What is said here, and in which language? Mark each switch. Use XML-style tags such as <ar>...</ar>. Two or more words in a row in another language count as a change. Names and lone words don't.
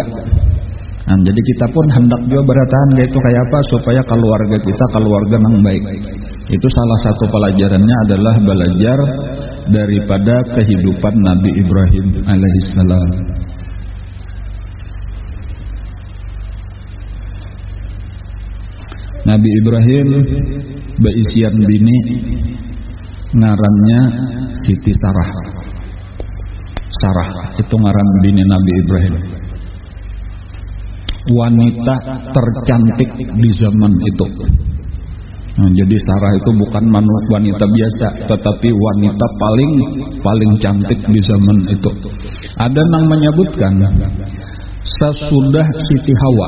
<id>Nah, jadi kita pun hendak juga beratahan yaitu kayak apa supaya keluarga kita</id> <bjn>keluarga nang baik.</bjn> <id>Itu salah satu pelajarannya adalah belajar daripada kehidupan Nabi Ibrahim alaihissalam.</id> <bjn>Nabi Ibrahim beisian bini ngarannya Siti Sarah. Sarah itu ngaran bini Nabi Ibrahim.</bjn> <id>Wanita tercantik di zaman itu. Nah, jadi Sarah itu bukan wanita biasa, tetapi wanita paling cantik di zaman itu. Ada yang menyebutkan sesudah Siti Hawa.</id>